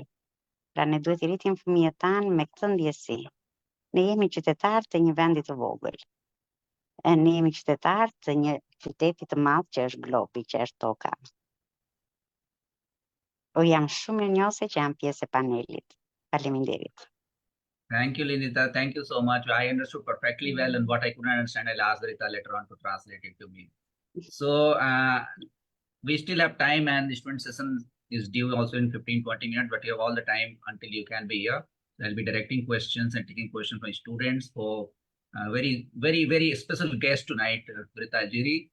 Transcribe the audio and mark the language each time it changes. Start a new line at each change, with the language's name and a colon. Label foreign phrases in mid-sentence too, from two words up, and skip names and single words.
Albanian: Pra ne duhet i rritim fëmijët tanë me këtë ndjesi. Ne jemi qytetarë të një vendi të vogël. Ne jemi qytetarë të një qyteti të madh që është globi, që është toka. Jam shumë mirënjohëse që jam pjesë e panelit. Faleminderit.
English: Thank you, Lindita. Thank you so much. I understood perfectly well, and what I couldn't understand, I'll ask Rita later on to translate it to me. So we still have time, and the student session is due also in 15-20 minutes, but you have all the time until you can be here. So I'll be directing questions and taking questions from students for very, very, very special guest tonight, Rita Jiri.